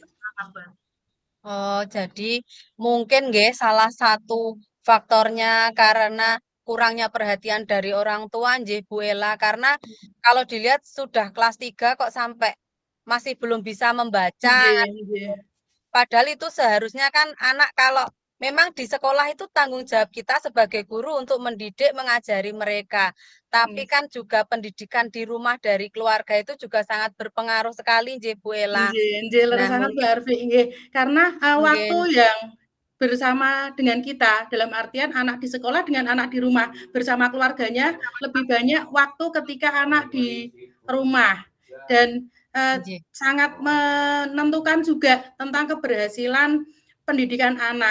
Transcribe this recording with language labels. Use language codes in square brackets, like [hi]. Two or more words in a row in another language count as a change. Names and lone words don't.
[id] Oh, jadi mungkin nggih salah satu faktornya karena kurangnya perhatian dari orang tua nggih Bu Ella, karena kalau dilihat sudah kelas 3 kok sampai masih belum bisa membaca, [jv] Nggih nggih. [id] padahal itu seharusnya kan anak kalau memang di sekolah itu tanggung jawab kita sebagai guru untuk mendidik, mengajari mereka. Tapi Nggih. kan juga pendidikan di rumah dari keluarga itu juga sangat berpengaruh sekali nggih, Bu Ella. [jv] Nggih nggih, leres [id] Nah, sangat mungkin Mbak Arfi, nggih. Karena, waktu nggih yang bersama dengan kita, dalam artian anak di sekolah dengan anak di rumah, bersama keluarganya lebih banyak waktu ketika anak di rumah. Dan, nggih. sangat menentukan juga tentang keberhasilan pendidikan anak.